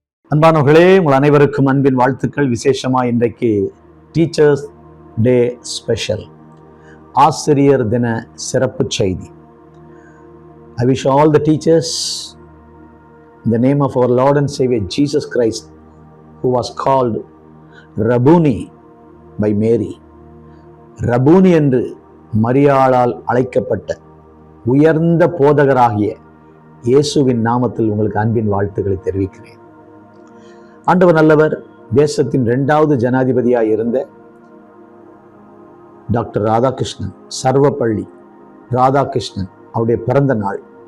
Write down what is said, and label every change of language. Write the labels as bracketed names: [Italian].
[Tamil] அன்பானவர்களே, உங்கள் அனைவருக்கும் அன்பின் வாழ்த்துக்கள். விசேஷமா இன்றைக்கு டீச்சர்ஸ் டே ஸ்பெஷல், ஆசிரியர் தின சிறப்பு செய்தி. [English] I wish all the teachers in the name of our Lord and Savior Jesus Christ, who was called Rabboni by Mary. [Tamil] Rabboni என்று மரியாளால் அழைக்கப்பட்ட உயர்ந்த போதகராகிய இயேசுவின் நாமத்தில் உங்களுக்கு அன்பின் வாழ்த்துக்களை தெரிவிக்கிறேன். ஆண்டவர் நல்லவர். தேசத்தின் 2வது ஜனாதிபதியாக இருந்த டாக்டர் ராதாகிருஷ்ணன், சர்வப்பள்ளி ராதாகிருஷ்ணன் அவருடைய பிறந்த நாள்.